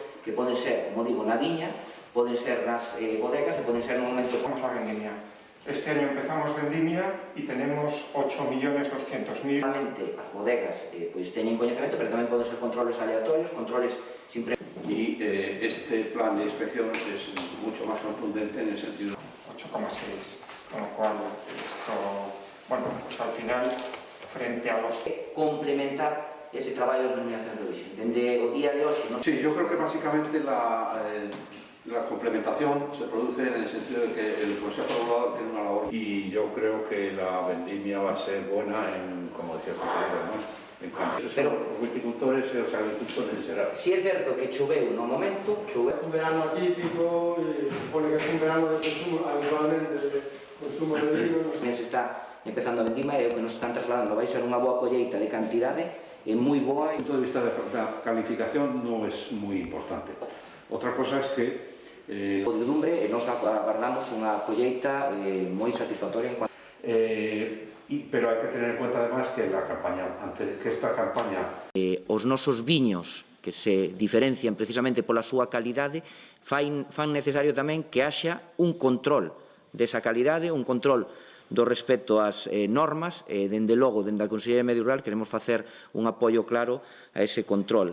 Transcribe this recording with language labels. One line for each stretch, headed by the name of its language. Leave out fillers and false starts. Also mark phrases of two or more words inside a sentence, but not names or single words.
Galician: que poden ser, como digo, na viña, poden ser nas bodegas e poden ser no momento...
Spanish: Vamos a vendimia. Este año empezamos vendimia y tenemos 8.200.000.
Galician: Realmente as bodegas pois teñen coñecemento, pero tamén poden ser controles aleatorios, controles sin...
Spanish: Y este plan de inspección es mucho más contundente en el sentido... 8,6, con lo cual esto, bueno, pues al final, frente a los...
Galician: Complementar ese traballo das denominacións de orixe. Dende o día de hoxe...
Spanish: Sí, yo creo que básicamente la complementación se produce en el sentido de que el Consejo Regulador tiene una labor y yo creo que la vendimia va a ser buena en, como decía el consejero, ¿no? En cuanto a los viticultores y los agricultores en Será.
Galician: Si é certo que choveu no momento, choveu...
Spanish: Un verano atípico, y supone que es un verano de consumo, habitualmente de consumo de vino.
Galician: Se está empezando a vendima e o que nos están trasladando vai ser unha boa colleita de cantidade e moi boa.
Spanish: Desde el punto de vista de la calificación no es muy importante. Otra cosa es que
Galician: podredumbre e nos agardamos unha colleita moi satisfactoria
Spanish: en cuanto... pero hay que tener en cuenta además que esta campaña...
Galician: Os nosos viños que se diferencian precisamente pola súa calidade fan necesario tamén que haxa un control desa calidade, un control do respecto ás normas e, dende logo, dende a Consellería de Medio Rural, queremos facer un apoio claro a ese control.